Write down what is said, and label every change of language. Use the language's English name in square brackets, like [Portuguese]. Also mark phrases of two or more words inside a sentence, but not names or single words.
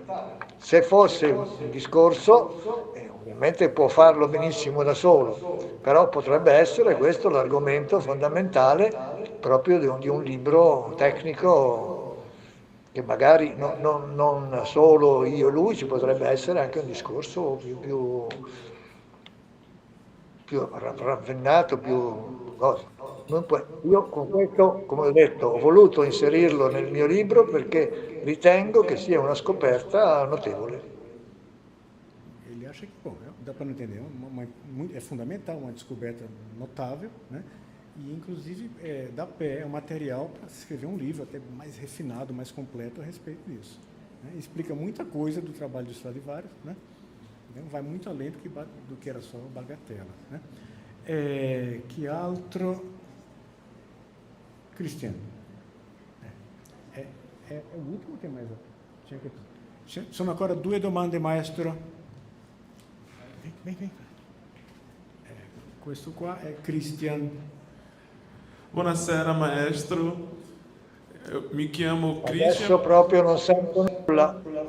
[Italian] Se fosse un discorso, ovviamente può farlo benissimo da solo, però potrebbe essere questo l'argomento fondamentale proprio di un libro tecnico che magari non solo io e lui, ci potrebbe essere anche un discorso più ravvenato, più cosa. Io con questo, come ho detto, ho voluto inserirlo nel mio libro perché ritengo che sia una scoperta notevole. [Portuguese] Ele acha que, bom, dá para não entender, é fundamental, uma descoberta notável, né? E, inclusive, dá pé, é um material para se escrever um livro até mais refinado, mais completo a respeito disso. Né? Explica muita coisa do trabalho do Stradivarius, né? Então, vai muito além do que era só bagatela. [Italian] Né? Que altro... Cristiano. [Portuguese] É o último que mais... [Italian] Sono ancora 2 domande, maestro. Vem. Questo qua è Christian. Buonasera maestro, mi chiamo Christian. Adesso proprio non sento nulla.